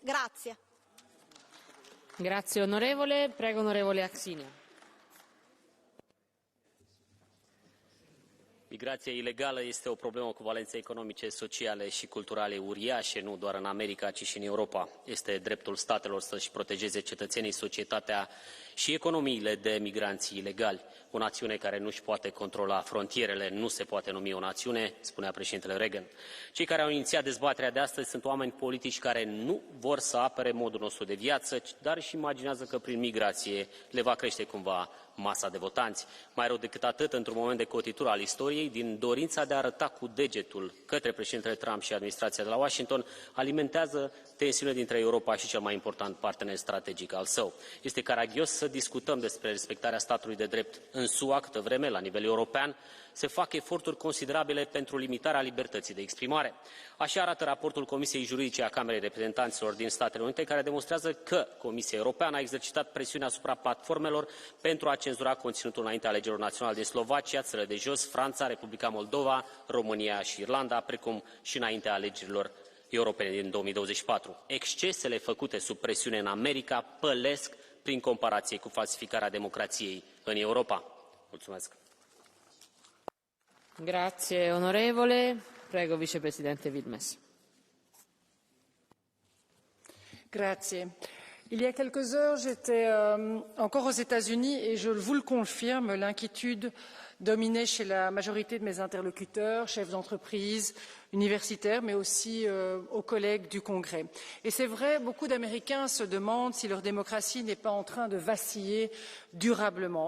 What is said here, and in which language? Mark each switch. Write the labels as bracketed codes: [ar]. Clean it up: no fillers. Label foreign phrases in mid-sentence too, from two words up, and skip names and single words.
[it] Grazie. Grazie onorevole. Prego onorevole Axinia. [ro] Migrația ilegală este o problemă cu valențe economice, sociale și culturale uriașe, nu doar în America, ci și în Europa. Este dreptul statelor să-și protejeze cetățenii, societatea și economiile de migranți ilegali. O națiune care nu-și poate controla frontierele nu se poate numi o națiune, spunea președintele Reagan. Cei care au inițiat dezbaterea de astăzi sunt oameni politici care nu vor să apere modul nostru de viață, dar își imaginează că prin migrație le va crește cumva masa de votanți. Mai rău decât atât, într-un moment de cotitură al istoriei, din dorința de a arăta cu degetul către președintele Trump și administrația de la Washington, alimentează tensiunile dintre Europa și cel mai important partener strategic al său. Este caragios să discutăm despre respectarea statului de drept în SUA, câtă vreme, la nivel european, se fac eforturi considerabile pentru limitarea libertății de exprimare. Așa arată raportul Comisiei Juridice a Camerei Reprezentanților din Statele Unite, care demonstrează că Comisia Europeană a exercitat presiune asupra platformelor pentru a cenzura conținutul înaintea alegerilor naționale din Slovacia, țările de jos, Franța, Republica Moldova, România și Irlanda, precum și înaintea alegerilor europene din 2024. Excesele făcute sub presiune în America pălesc prin comparație cu falsificarea democrației în Europa. Mulțumesc. [it] Grazie onorevole. Prego vicepresidente Wilmès. Grazie. [fr] Il y a quelques heures, j'étais encore aux États-Unis et je vous le confirme, l'inquiétude dominait chez la majorité de mes interlocuteurs, chefs d'entreprise, universitaires, mais aussi aux collègues du Congrès. Et c'est vrai, beaucoup d'Américains se demandent si leur démocratie n'est pas en train de vaciller durablement.